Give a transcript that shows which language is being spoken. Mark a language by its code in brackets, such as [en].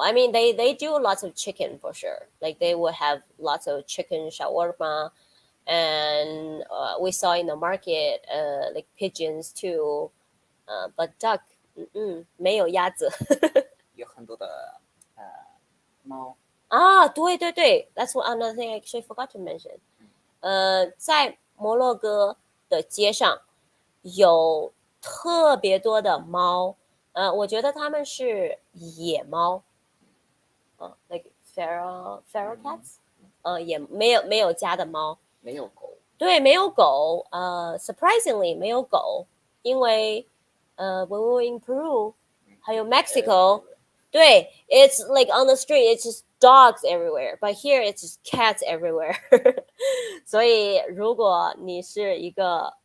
[en] I mean, they do lots of chicken for sure. Like they will have lots of chicken shawarma, and we saw in the market like pigeons too. But duck, [zh] 没有鸭子。有很多的猫。对对对 [en] ，That's another thing I actually forgot to mention. [zh] 在摩洛哥的街上有特别多的猫。我觉得它们是野猫， [en] like feral cats， [zh] 也没有家的猫，没有狗，对，没有狗， [en] surprisingly [zh] 没有狗，因为 [en] when we were in Peru，还有 Mexico，对 ，it's like on the street, it's just dogs everywhere, but here it's just cats everywhere 。 [zh] 所以如果你是一个